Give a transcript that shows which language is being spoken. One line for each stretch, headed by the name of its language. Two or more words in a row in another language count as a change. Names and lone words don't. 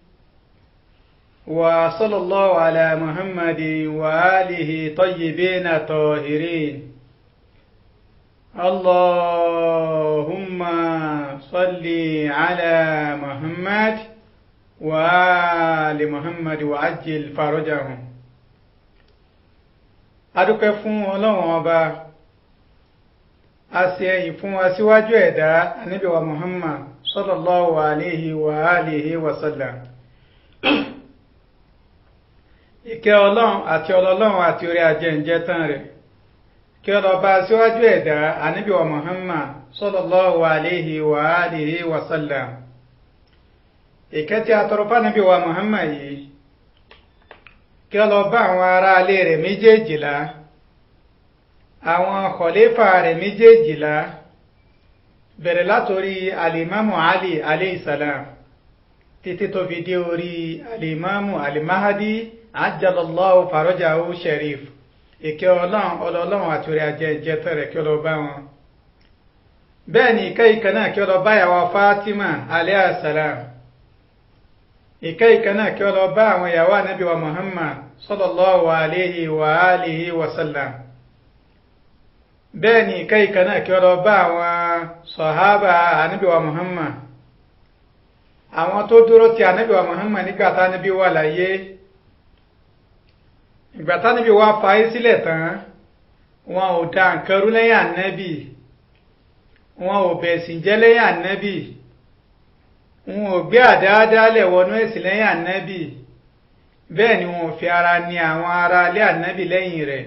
Arabic: وصلى الله على محمد وآله طيبين طاهرين. اللهم صل على محمد وآل محمد وعجل فرجهم.
Yoruba: adúpẹ́ fún Ọlọ́run ọba, a ṣe ẹ̀yìn fún aṣíwájú ẹ̀dá Ànábì wa Muhammad
Arabic: صلى الله عليه وآله وسلم.
Yoruba: Ìkẹ́ Ọlọ́run àti ọlọ́run àti orí ajẹ́ǹjẹ́ tán rẹ̀ kí ó lọ bá aṣíwájú ẹ̀dá Ànábì wa Muhammad
Arabic: صلى الله عليه وآله وسلم.
Yoruba: Ìkẹ́ tí a tọrọ fún Ànábì wa Muhammad yìí kí ó lọ bá àwọn ará ilé rẹ̀ méjèèjìlá, àwọn khalifa rẹ̀ méjèèjìlá, bẹ̀rẹ̀ látorí alimamu Ali
Arabic: عليه السلام
Yoruba: títí tó fi dé orí alimamu alimahadi
Arabic: عجل الله فرجه الشريف.
Yoruba: Ìkẹ́ ọlọ́run àti orí ajẹ́jẹ́ tẹ̀rẹ̀ kí ó lọ bá wọn. Bẹ́ẹ̀ ni ìkẹ́ náà kí ó lọ bá ìyàwó Fatima
Arabic: عليه السلام.
Yoruba: Ìkẹ́ náà kí ó lọ bá àwọn ìyàwó Ànábì wa Muhammad
Arabic: صلى الله عليه وآله وسلم.
Yoruba: Bẹ́ẹ̀ ni ìkẹ́ náà kí ó lọ bá àwọn sàhábà Ànábì wa Muhammad, àwọn tó dúró ti Ànábì wa Muhammad nígbà tí Ànábì wà láyé. Ìgbà tí Ànábì wá fayé sílẹ̀ tán, wọn ò dá nǹkan rú lẹ́yìn Ànábì, wọn ò bẹ̀sìn jẹ́ lẹ́yìn Ànábì, wọn ò gbé àdáadáalẹ̀ wọnú ẹ̀sìn lẹ́yìn Ànábì, bẹ́ẹ̀ ni wọn ò fi ara ní àwọn ará ilé Ànábì lẹ́yìn rẹ̀.